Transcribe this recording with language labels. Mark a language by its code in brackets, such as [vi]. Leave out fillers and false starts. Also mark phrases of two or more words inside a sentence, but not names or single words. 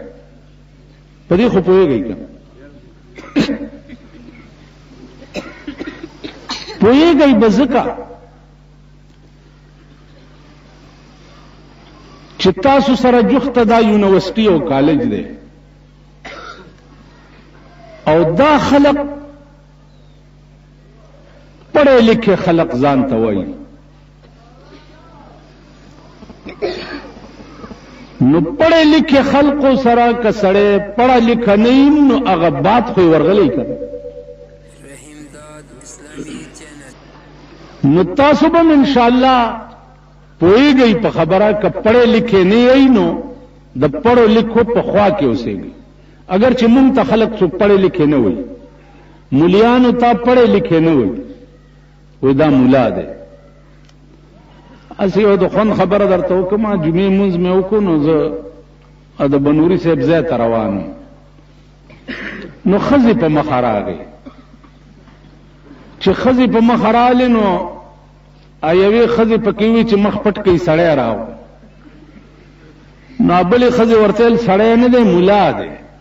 [ps] په دې خو پوهېږئ که پوهېږئ به ځکه چې تاسو سره جوخته دا یونیورسټي او کالج دی او دا خلق [ur] پڑھے لکھے [ps] خلق ځان ته وایي، نو [ur] پڑھے لکھے [ps] خلقو سره که سړی [ur] پڑھا لکھا [ps] نه وي نو هغه بات خو یې ورغلی که نو تاسو به انشاءالله پوئیږئ په خبره که [ur] پڑھے لکھے [ps] نه یې نو د [ur] پڑھو لکھو [ps] په خوا کې اوسېږئ. اگر چې مونږ ته خلق څوک [ur] پڑھے لکھے [ps] نه وي، مولیانو ته [ur] پڑھے لکھے [ps] نه وي، وی دا مولا دی. اسی یو د خوند خبره درته وکړم، جمعې مونځ مې وکړو نو زه د بنوري صاحب ځای ته روان وم، نو ښځې په مخه راغی. چې ښځې په مخه راغلې نو یوې ښځې پکې وي چې مخ پټ کوي سړی راو، نو بلې ښځې ورته ویل سړی نه دی مولا دی.